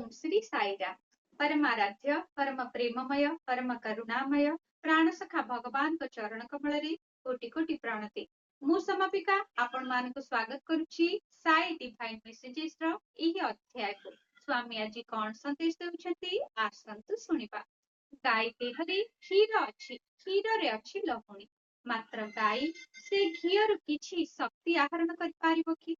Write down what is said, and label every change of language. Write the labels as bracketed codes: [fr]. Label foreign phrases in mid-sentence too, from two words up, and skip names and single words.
[or] ଓଁ ଶ୍ରୀ ସାଇରାମ। ପରମାରାଧ୍ୟ ପରମ ପ୍ରେମମୟ ପରମ କରୁଣାମୟ ପ୍ରାଣସଖା ଭଗବାନ ଚରଣ କମଳ କୋଟି କୋଟି ପ୍ରଣତି। ମୁଁ ସମାପିକା ଆପଣ ମାନଙ୍କ ସ୍ୱାଗତ କରୁଛି ସାଇ ଡିଭାଇନ ମେସେଜେସ ର ଏହି ଅଧ୍ୟାୟ କୁ। ସ୍ୱାମୀ ଆଜି କେଉଁ ସନ୍ଦେଶ ଦେଉଛନ୍ତି ଆସନ୍ତୁ ଶୁଣିବା। ଗାଈ ଦେହରେ କ୍ଷୀର ଅଛି, କ୍ଷୀର ରେ ଅଛି ଲହୁଣୀ, ମାତ୍ର ଗାଈ ସେ ଘିଅରୁ କିଛି ଶକ୍ତି ଆହରଣ କରି ପାରିବ କି?